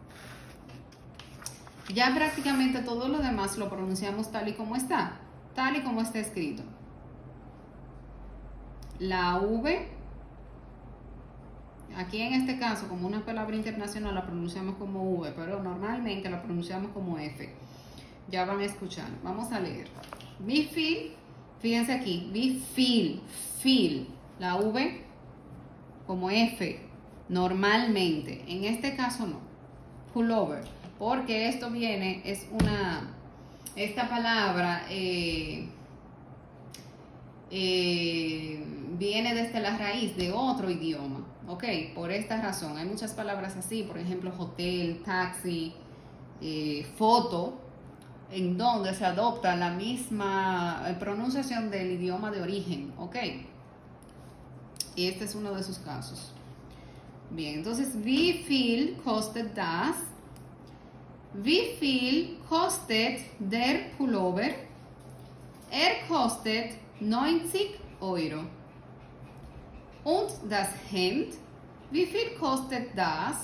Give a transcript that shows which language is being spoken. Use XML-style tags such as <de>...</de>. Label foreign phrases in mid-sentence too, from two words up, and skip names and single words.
<es>Ya prácticamente todo lo demás lo pronunciamos tal y como está escrito. La V, aquí en este caso, como una palabra internacional, la pronunciamos como V, pero normalmente la pronunciamos como F. Ya van a escuchar. Vamos a leer.</es> <de>Wie viel,</de> <es>fíjense aquí,</es> <de>wie viel, viel,</de> <es>la V como F, normalmente. En este caso no. Pullover, porque esto viene, esta palabra viene desde la raíz de otro idioma, ¿ok? Por esta razón, hay muchas palabras así, por ejemplo, hotel, taxi, foto, en donde se adopta la misma pronunciación del idioma de origen, ¿ok? Y este es uno de sus casos. Bien, entonces,</es> <de>wie viel kostet das? Wie viel kostet der Pullover? Kostet 90 Euro. Und das Hemd, wie viel kostet das?</de>